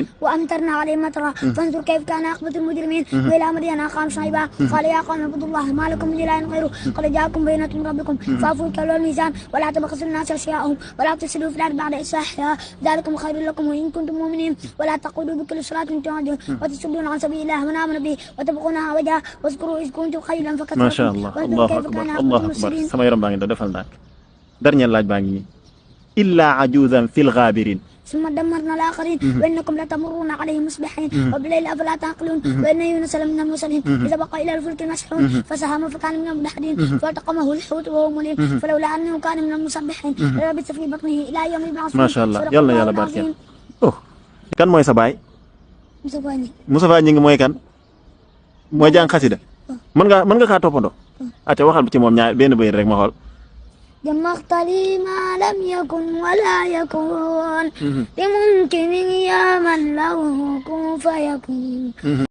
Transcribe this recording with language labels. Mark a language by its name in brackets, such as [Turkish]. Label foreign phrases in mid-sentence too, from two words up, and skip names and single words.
[Arabic] وأمطرنا عليهم مطرا فانظر كيف كان عاقبة المجرمين وإلى مدين أخاهم شعيبا قال يا قوم اعبدوا الله ما لكم من إله غيره قد جاءكم بينة من ربكم فأوفوا الكيل والميزان ولا تبخسوا الناس أشياءهم ولا تفسدوا في الأرض بعد إصلاحها ذلكم خير لكم وإن كنتم مؤمنين ولا تقعدوا بكل صلاة تعدون وتصدون عن سبيل الله من آمن به وتبغونها وجها واذكروا إذ كنتم قليلا فكثركم ما شاء الله الله أكبر الله أكبر [Wolof] sama yaram baa ngi defal ndànk dernier laaj baa ngi nii [Arabic] إلا عجوزا في الغابرين ثم دمرنا الآخرين وإنكم لتمرون عليهم مصبحين وبالليل أفلا تعقلون وإن يونس لمن المرسلين إذا بقى إلى الفلك المشحون فساهم فكان من المدحضين فالتقمه الحوت وهو مليم فلولا أنه كان من المسبحين للبث في بطنه إلى يوم يبعثون ما شاء الله يلا يلا بارك [Wolof] oh kan mooy sa baay Moustapha Gningue mooy kan mooy jàng xasida mën nga kaa toppandoo ate waxal ci moom ñaar benn bëy rek ma xool [Arabic] جمعت لي ما لم يكن ولا يكون لممكن يا من له كن فيكون